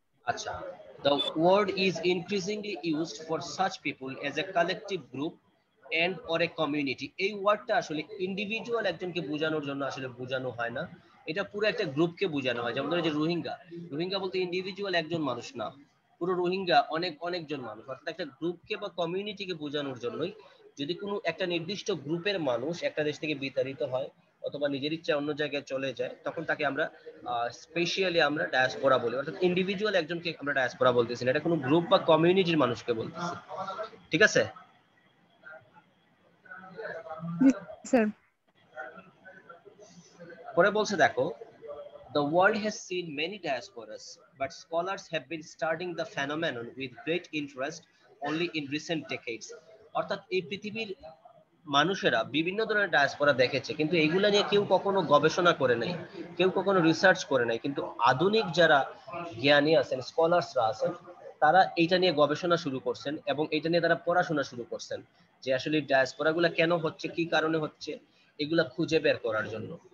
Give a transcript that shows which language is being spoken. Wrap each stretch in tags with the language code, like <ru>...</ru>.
<en>আচ্ছা, the word is increasingly used for such people as a collective group and or a community.</en> <bn>এই ওয়ার্ডটা আসলে individual একজনকে বোঝানোর জন্য আসলে বোঝানো হয় না, এটা পুরো একটা গ্রুপকে বোঝানো হয়। যেমন ধরো যে রোহিঙ্গা, রোহিঙ্গা বলতে ইন্ডিভিজুয়াল একজন মানুষ না, পুরো রোহিঙ্গা অনেকজন মানুষ, অর্থাৎ একটা গ্রুপকে বা কমিউনিটিকে বোঝানোর জন্যই। যদি কোনো একটা নির্দিষ্ট গ্রুপের মানুষ একটা দেশ থেকে বিতাড়িত হয় অথবা নিজের ইচ্ছা অন্য জায়গায় চলে যায়, তখন তাকে আমরা স্পেশালি আমরা ডায়াসপোরা বলি। অর্থাৎ ইন্ডিভিজুয়াল একজনকে আমরা ডায়াসপোরা বলতেছি না, এটা কোনো গ্রুপ বা কমিউনিটির মানুষকে বলতেছি। ঠিক আছে? জি স্যার। পরে বলছে দেখো,</bn> <en>the world has seen many diasporas, but scholars have been studying the phenomenon with great interest only in recent decades.</en> <bn>অর্থাৎ এই পৃথিবীর মানুষেরা বিভিন্ন ধরনের ডায়াসপোরা দেখেছে, কিন্তু এইগুলা নিয়ে কেউ কখনো গবেষণা করে নাই, কেউ কখনো রিসার্চ করে নাই। কিন্তু আধুনিক যারা জ্ঞানী আছেন, স্কলার্সরা আছেন, তারা এইটা নিয়ে গবেষণা শুরু করছেন এবং এটা নিয়ে তারা পড়াশোনা শুরু করছেন যে আসলে ডায়াসপোরা গুলা কেন হচ্ছে, কি কারণে হচ্ছে, এগুলা খুঁজে বের করার জন্য।</bn>